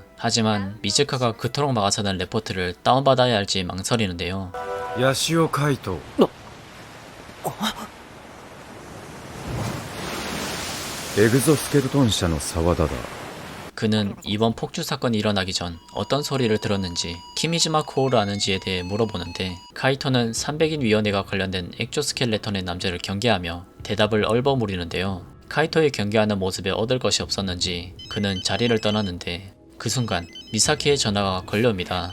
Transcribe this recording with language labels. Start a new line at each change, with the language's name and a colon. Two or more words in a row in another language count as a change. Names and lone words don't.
Korean: 하지만 미즈카가 그토록 막아서는 레포트를 다운받아야 할지 망설이는데요.
Japanese: ヤシオカイトエグゾスケルトン社の沢田だ。
Korean: 그는 이번 폭주 사건이 일어나기 전 어떤 소리를 들었는지 키미지마 코오를 아는지에 대해 물어보는데 카이토는 300인 위원회가 관련된 엑조스켈레톤의 남자를 경계하며 대답을 얼버무리는데요. 카이토의 경계하는 모습에 얻을 것이 없었는지 그는 자리를 떠나는데 그 순간 미사키의 전화가 걸려옵니다.